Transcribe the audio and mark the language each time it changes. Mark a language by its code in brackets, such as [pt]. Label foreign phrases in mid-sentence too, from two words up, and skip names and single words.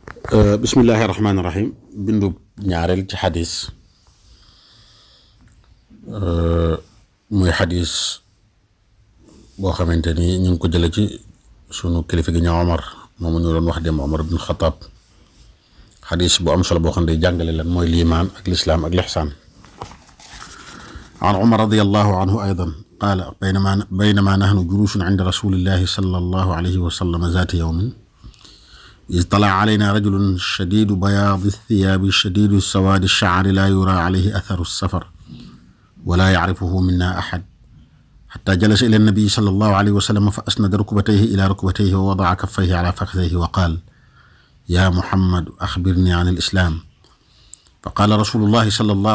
[ar] بسم الله الرحمن الرحيم [wo] bindu ñaareel ci xadis muy xadis boo xamante ni ñu ngi ko jële ci sunu kilifa gi ña Omar moomu ñu doon wax dem Omar ibn Xataab xadis bu am solo boo xam ne jàngale lan mooy liimaan ak lislaam ak lixsaan [ar] عن عمر رضي الله عنه أيضا قال بينما نحن جلوس عند رسول الله صلى الله عليه وسلم ذات يوم إذ طلع علينا رجل شديد بياض الثياب شديد سواد الشعر لا يرى عليه أثر السفر ولا يعرفه منا أحد حتى جلس إلى النبي صلى الله عليه وسلم فأسند ركبتيه إلى ركبتيه ووضع كفيه على فخذيه وقال يا محمد أخبرني عن الإسلام فقال رسول الله صلى الله